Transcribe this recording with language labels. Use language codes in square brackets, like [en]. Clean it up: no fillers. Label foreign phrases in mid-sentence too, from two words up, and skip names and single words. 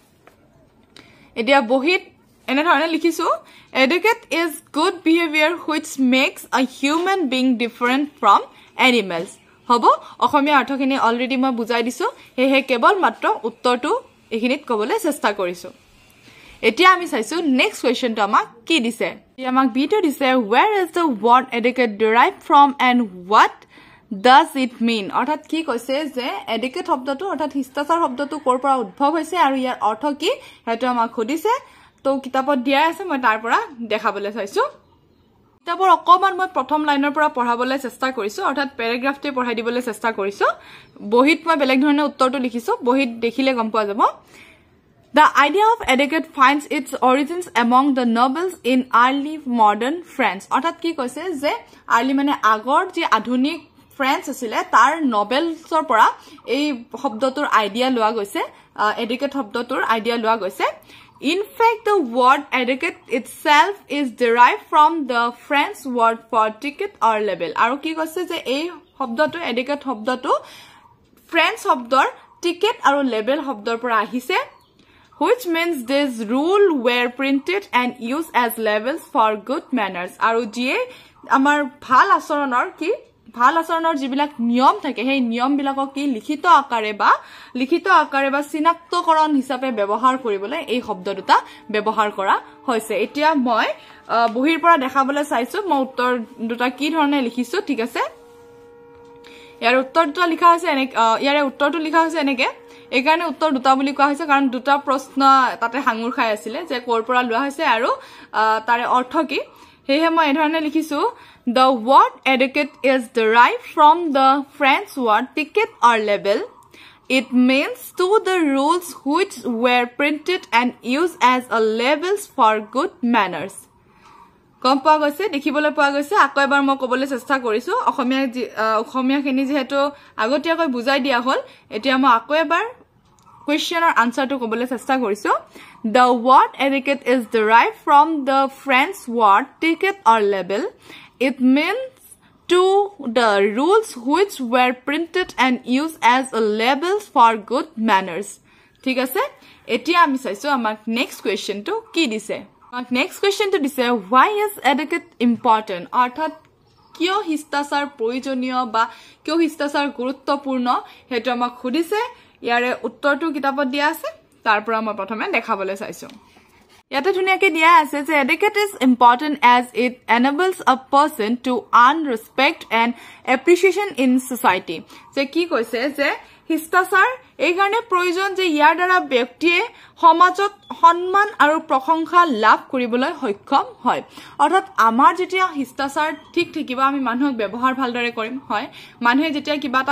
[as] এতিয়া বহিত এনে ধৰণে লিখিছো [en] educate is good behavior which makes a human being different from animals [as] হবো অসমীয়া অৰ্থখিনি অলৰেডি মই বুজাই দিছো হেহে কেৱল মাত্ৰ উত্তৰটো এখিনিত ক'বলৈ চেষ্টা কৰিছো এতিয়া আমি চাইছো [en] next question [as] আমাক কি দিছে আমাক বিটো দিছে [en] where is the word educate derived from and what does it mean [as] অৰ্থাৎ কি কৈছে যে educate শব্দটো অৰ্থাৎ শিষ্টাচাৰ শব্দটো কৰ পৰা উদ্ভৱ হৈছে আৰু ইয়াৰ অৰ্থ কি হেতু আমাক খুদিছে তো কিতাপত দিয়া আছে মই তাৰ পৰা দেখাবলৈ চাইছো কিতাপৰ অকমান মই প্ৰথম লাইনৰ পৰা পঢ়াবলৈ চেষ্টা কৰিছো অৰ্থাৎ প্যাৰাগ্ৰাফটো পঢ়াই দিবলৈ চেষ্টা কৰিছো বহিত মই বেলেগ ধৰণে উত্তৰটো লিখিছো বহিত দেখিলে গম পোৱা যাব [en] The idea of etiquette finds its origins among the nobles in early modern France [as] অৰ্থাৎ কি কৈছে যে early মানে আগৰ যি আধুনিক ফ্ৰেন্স আছিল তাৰ নবেলছৰ পৰা এই শব্দটোৰ আইডিয়া লোৱা গৈছে etiquette শব্দটোৰ আইডিয়া লোৱা গৈছে [en] In fact, the word etiquette itself is derived from the French word for ticket or label. [as] আৰু কি কৈছে যে এই শব্দটো etiquette শব্দটো ফ্ৰেন্স শব্দৰ ticket আৰু label শব্দৰ পৰা আহিছে [en] which means this rule were printed and used as labels for good manners. [as] আৰু যিয়ে আমাৰ ভাল আচৰণৰ যিবিলাক নিয়ম থাকে সেই নিয়ম বিলাকক কি লিখিত আকাৰে বা চিনাক্তকৰণ হিচাপে ব্যৱহাৰ কৰিবলৈ এই শব্দ দুটা ব্যৱহাৰ কৰা হৈছে এতিয়া মই বহিৰ পৰা দেখাবলৈ চাইছো মই উত্তৰ দুটা কি ধৰণে লিখিছো ঠিক আছে ইয়াৰ উত্তৰটো লিখা হৈছে ইয়াৰে উত্তৰটো লিখা হৈছে এনেকে এই কাৰণে উত্তৰ দুটা বুলি কোৱা হৈছে কাৰণ দুটা প্ৰশ্ন তাতে হাঙুৰ খাই আছিল যে কৰ পৰা লোৱা হৈছে আৰু তাৰে অৰ্থ কি হেহে মই এই ধৰণে লিখিছো [en] The word etiquette is derived from the French word ticket or label. It means to the rules which were printed and used as a labels for good manners. [as] কম পোৱা গৈছে দেখিবলৈ পোৱা গৈছে আকৌ এবাৰ মই ক'বলৈ চেষ্টা কৰিছো অসমীয়াখিনি যেহেতু আগতীয়াকৈ বুজাই দিয়া হ'ল এতিয়া মই আকৌ এবাৰ কোৱেশ্চনৰ আনসাৰটো ক'বলৈ চেষ্টা কৰিছো [en] The word etiquette is derived from the French word ticket or label. It means to the rules which were printed and used as a labels for good manners. [as] ঠিক আছে এতিয়া আমি চাইছো আমাক [en] next question [as] কি দিছে আমাক [en] next question [as] দিছে [en] why is etiquette important [as] অৰ্থাৎ কিয় শিষ্টাচাৰ প্ৰয়োজনীয় বা কিয় শিষ্টাচাৰ গুৰুত্বপূৰ্ণ হেতু আমাক খুদিছে ইয়াৰে উত্তৰটো কিতাপত দিয়া আছে তাৰ পৰা মই প্ৰথমে দেখাবলৈ চাইছো ইয়াতে ধুনিয়াকে দিয়া আছে যে [en] etiquette is important as it enables a person to earn respect and appreciation in society [as] যে কি কৈছে যে শিষ্টাচাৰ এই কাৰণে প্ৰয়োজন যে ইয়াৰ দ্বাৰা ব্যক্তিয়ে সমাজত সন্মান আৰু প্ৰশংসা লাভ কৰিবলৈ সক্ষম হয় অৰ্থাৎ আমাৰ যেতিয়া শিষ্টাচাৰ ঠিক থাকিব আমি মানুহক ব্যৱহাৰ ভালদৰে কৰিম হয় মানুহে যেতিয়া কিবা এটা